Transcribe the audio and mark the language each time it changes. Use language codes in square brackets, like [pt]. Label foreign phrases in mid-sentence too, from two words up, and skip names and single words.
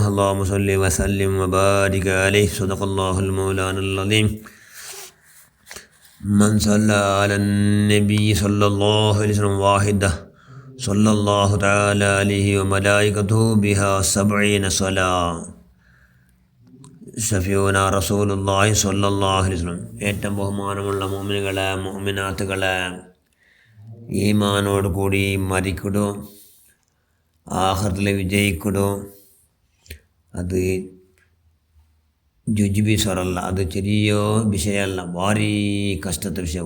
[ar] اللهم صل وسلم وبارك عليه. صدق الله المولانا العظيم. من صلى على النبي صلى الله عليه وسلم واحدة صلى الله تعالى عليه وملائكته بها 70 صلاة. شفيعنا رسول الله صلى الله عليه وسلم. [ml] ഏറ്റവും ബഹുമാനമുള്ള മുഅ്മിനുകളെ മുഅ്മിനാത്തുകളെ, ഈമാനോട് കൂടി മരിക്കടോ, ആഖിറത്തിൽ വിജയിക്കടോ. അത് ജുജ്ബി സ്വറല്ല, അത് ചെറിയ വിഷയമല്ല, ഭാരി കഷ്ടത്തെ വിഷയം.